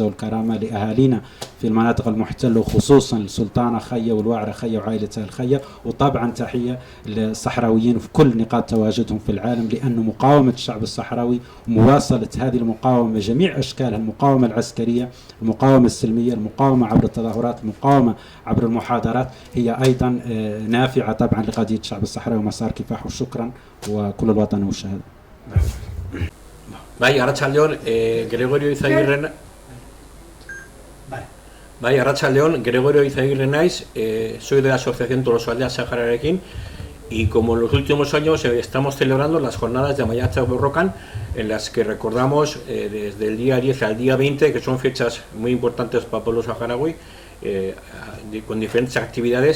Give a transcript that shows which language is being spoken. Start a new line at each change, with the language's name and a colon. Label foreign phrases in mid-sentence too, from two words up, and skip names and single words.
Arabic: والكرامة، لأهالينا في المناطق المحتلة وخصوصا السلطانة خية والواعرة خية وعائلتها الخية، وطبعا تحية للصحراويين في كل نقاط تواجدهم في العالم، لأن مقاومة الشعب الصحراوي ومواصلة هذه المقاومة بجميع أشكالها، المقاومة العسكرية، المقاومة السلمية، المقاومة عبر التظاهرات، المقاومة عبر المحاضرات، هي أيضا نافعة طبعا لقضية الشعب الصحراوي ومسار كفاحه. شكرا وكل الوطن والشهادة.
Basque: Bai, Arratsaldeon, Gregorio Izaguirre. Bai, Arratsaldeon, Gregorio Izaguirre naiz,
Spanish: soy de la Asociación Tolosaldea Sahararekin, y como en los últimos años estamos celebrando las jornadas de Maiatza Borrokan, en las que recordamos desde el día 10 al día 20, que son fechas muy importantes para el pueblo saharaui, con diferentes actividades.